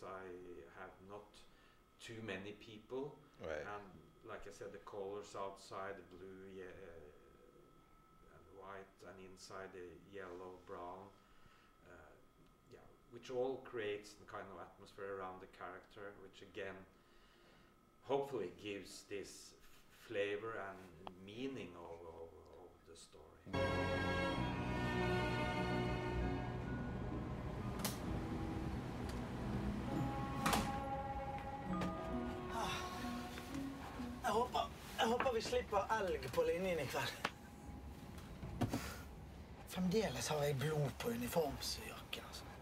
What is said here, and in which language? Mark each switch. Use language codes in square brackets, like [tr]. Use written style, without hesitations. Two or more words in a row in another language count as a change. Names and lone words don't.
[en] I have not too many people, and like I said, the colors outside, the blue and white, and inside the yellow, brown, which all creates the kind of atmosphere around the character, which again hopefully gives this flavor and meaning of the story. [no] Jeg håper vi slipper elg på linjen I kveld. Fremdeles har jeg blod på uniformsjakken, altså.